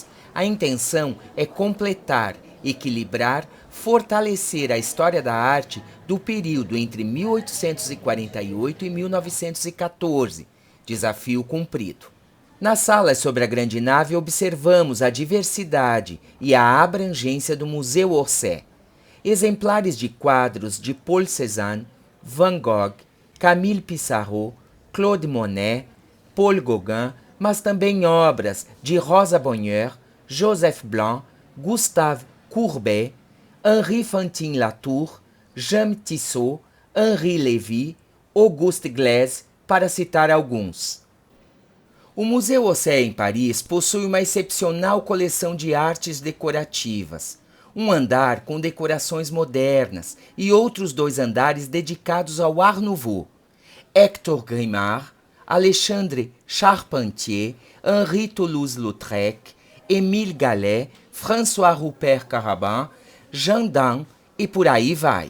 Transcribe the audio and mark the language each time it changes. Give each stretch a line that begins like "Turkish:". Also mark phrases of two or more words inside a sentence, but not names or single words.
Portuguese: A intenção é completar, equilibrar, fortalecer a história da arte do período entre 1848 e 1914. Desafio cumprido. Nas salas sobre a grande nave observamos a diversidade e a abrangência do Museu Orsay. Exemplares de quadros de Paul Cézanne, Van Gogh, Camille Pissarro, Claude Monet, Paul Gauguin, mas também obras de Rosa Bonheur, Joseph Blanc, Gustave Courbet, Henri Fantin-Latour, Jean Tissot, Henri Lévy, Auguste Glaise, para citar alguns. O Museu Orsay em Paris possui uma excepcional coleção de artes decorativas. Um andar com decorações modernas e outros 2 andares dedicados ao Art Nouveau. Hector Grimard, Alexandre Charpentier, Henri Toulouse-Lautrec, Émile Gallet, François Rupert Caraban, Jean Dan e por aí vai.